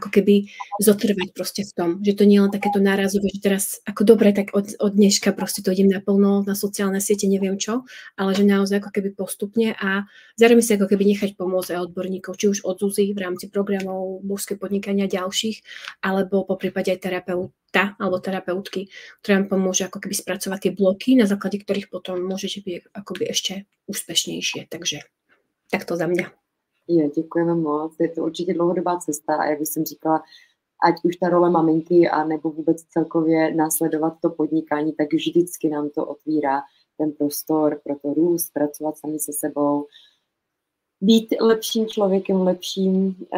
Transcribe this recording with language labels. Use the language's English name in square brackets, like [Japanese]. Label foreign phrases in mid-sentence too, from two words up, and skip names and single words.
[Slovak] ako keby zotrvať proste v tom, že to nie je len takéto nárazové, že teraz ako dobre, tak od dneška proste to idem naplno na sociálne siete, neviem čo, ale že naozaj ako keby postupne a zároveň si ako keby nechať pomôcť aj odborníkov, či už od Zuzy v rámci programov božské podnikania ďalších, alebo po prípade aj terapeuta alebo terapeutky, ktoré vám pomôže ako keby spracovať tie bloky, na základe ktorých potom môžete byť akoby ešte úspešnejšie. Takže takto za mňa. [Czech] Děkujeme moc. Je to určitě dlouhodobá cesta a jak jsem říkala, ať už ta role maminky a nebo vůbec celkově následovat to podnikání, tak vždycky nám to otvírá ten prostor pro to růst, pracovat sami se sebou, být lepším člověkem, lepším